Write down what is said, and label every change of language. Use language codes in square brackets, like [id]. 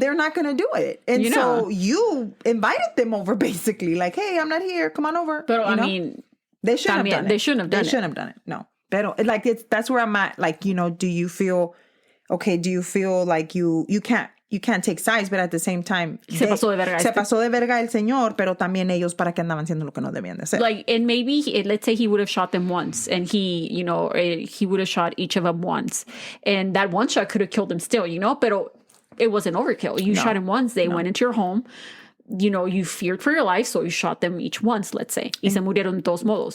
[en] They're not going to do it. And so you invited them over basically. Like, hey, I'm not here. Come on over. But I mean, they shouldn't have done it. They shouldn't have done it. They shouldn't have done it. No. But like, that's where I'm at. Like, do you feel like you can't take sides, but at the same time, [es] se pasó de verga el señor, pero también ellos para qué andaban haciendo lo que no debían de hacer. [en] Like, and maybe let's say he would have shot them once, and he would have shot each of them once, and that one shot could have killed them still, But it wasn't overkill. You shot him once. They went into your home. You feared for your life, so you shot them each once. Let's say, [es] y se murieron de todos modos.